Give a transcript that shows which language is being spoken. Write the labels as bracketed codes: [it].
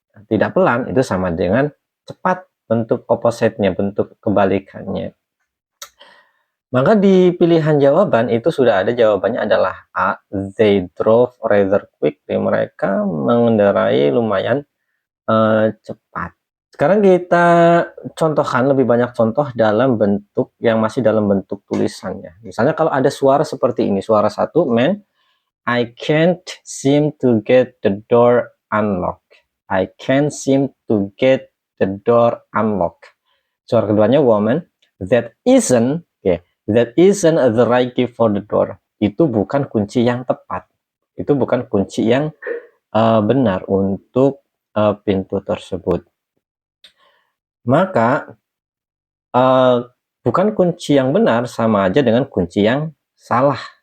[id] Tidak pelan itu sama dengan cepat, bentuk opposite-nya, bentuk kebalikannya. Maka di pilihan jawaban itu sudah ada jawabannya adalah A. [en] They drove rather quickly. [id] Mereka mengendarai lumayan cepat. Sekarang kita contohkan lebih banyak contoh dalam bentuk yang masih dalam bentuk tulisannya. Misalnya kalau ada suara seperti ini, suara satu, [en] man, I can't seem to get the door unlocked. I can't seem to get the door unlocked. [id] Suara keduanya [en] woman. That isn't the right key for the door. [id] Itu bukan kunci yang tepat. Itu bukan kunci yang benar untuk pintu tersebut. Maka bukan kunci yang benar sama aja dengan kunci yang salah.